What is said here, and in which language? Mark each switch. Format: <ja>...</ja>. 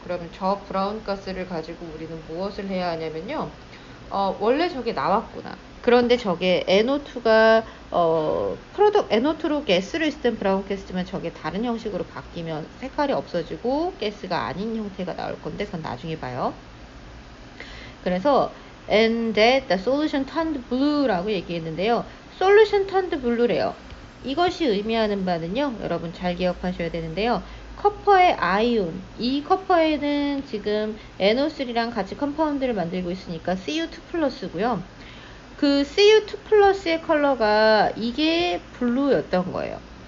<ko>그러면 저 브라운 가스를 가지고 우리는 무엇을 해야 하냐면요. 원래 저게 나왔구나. 그런데 저게 NO2가 NO2로 가스를 쓰던 브라운 가스지만 저게 다른 형식으로 바뀌면 색깔이 없어지고 가스가 아닌 형태가 나올 건데 그건 나중에 봐요.</ko> <en>그래서 and that the solution turned blue라고 얘기했는데요. solution turned blue래요.</en> <ko>이것이 의미하는 바는요. 여러분 잘 기억하셔야 되는데요. 커퍼의 아이온, 이 커퍼에는 지금 NO3랑 같이 컴파운드를 만들고 있으니까 Cu2 플러스고요. 그 Cu2 플러스의 컬러가 이게 블루였던 거예요.</ko>